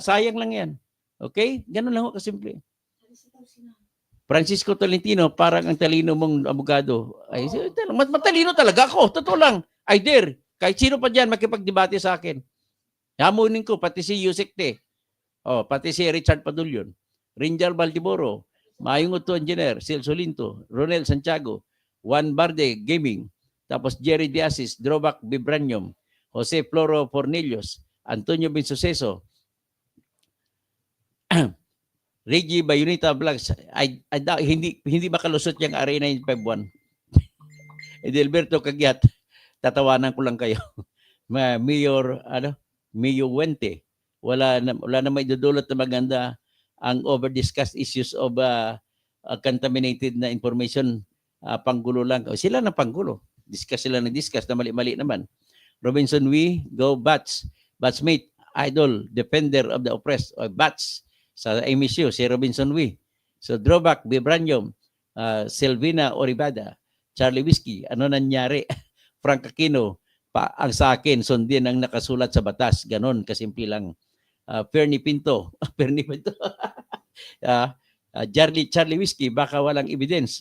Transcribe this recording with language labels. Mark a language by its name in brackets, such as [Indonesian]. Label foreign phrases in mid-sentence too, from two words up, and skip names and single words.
[Filipino] Sayang lang yan. Okay? Ganun lang ako kasimple. Francisco Tolentino, parang ang talino mong abogado. Ay, matalino talaga ako. Totoo lang. [English] I dare. [Filipino] Kahit sino pa dyan makipagdebate sa akin. Hamunin ko, pati si Yusek Te. Pati si Richard Padulyon. Rinjal Baldiboro. Mayong Otto Engineer. Sil Solinto. Ronel Santiago. Juan Barde Gaming. Tapos Jerry Diasis. Drobac Vibranium. Jose Floro Fornillos. Antonio Bensuceso. Reggie Bayunita Vlogs. Hindi makalusot yung RA 951. Edelberto Cagyat. Tatawanan ko lang kayo. Mayor Wente. Wala na may dudulot na maganda ang [English] over-discussed issues of contaminated [Filipino] na information. Panggulo lang. Sila na panggulo. Sila na mali-mali naman. Robinson Wee, go Bats. [English] Batsmate, idol, defender of the oppressed. [Filipino] Bats sa MSU, si Robinson Wee. So, Drobac, Vibranium, Selvina Oribada, Charlie Whiskey, ano nangyari? Frank Aquino, ang sa akin, sundin ang nakasulat sa batas. Ganon, kasimple lang. Fernie Pinto, Charlie Whiskey, baka walang evidence.